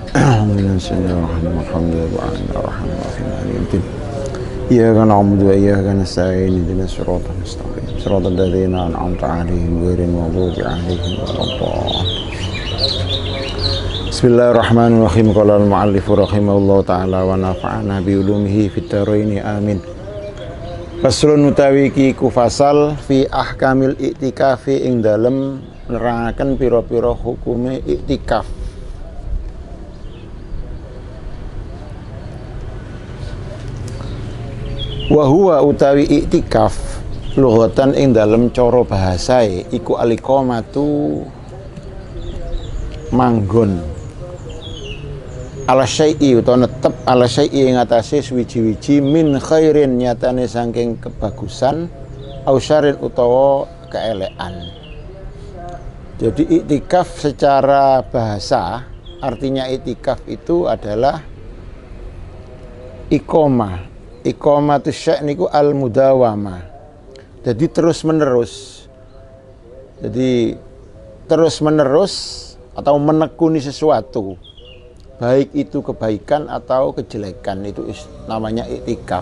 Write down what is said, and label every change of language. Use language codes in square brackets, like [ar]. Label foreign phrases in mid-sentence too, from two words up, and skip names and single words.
[ar] بسم الله الرحمن الرحيم. إياك نعبد وإياك نستعين اهدنا الصراط المستقيم صراط الذين أنعمت عليهم غير المغضوب عليهم ولا الضالين. بسم الله الرحمن الرحيم. قال المؤلف رحمه الله تعالى ونفعنا بعلومه في الدارين آمين. [jv] Faslun utawi iki ku fasal [ar] في أحكام الاعتكاف [jv] ing dalem nerangaken pira-pira hukume i'tikaf. [ar] وهو [jv] utawi [ar] الاعتكاف لغة [jv] ing dalem cara bahasae iku al-iqamatu manggon [ar] على شيء [jv] utawa netep [ar] على شيء [jv] ing atase suwiji-wiji [ar] من خير [jv] nyatane saking kebagusan [ar] أو شر [jv] utawa keelekan. [id] Jadi iktikaf secara bahasa artinya iktikaf itu adalah iqamah. [ar] إقامة شيء' niku المداومة. [id] Jadi terus menerus. Jadi terus menerus atau menekuni sesuatu, baik itu kebaikan atau kejelekan, itu namanya iktikaf.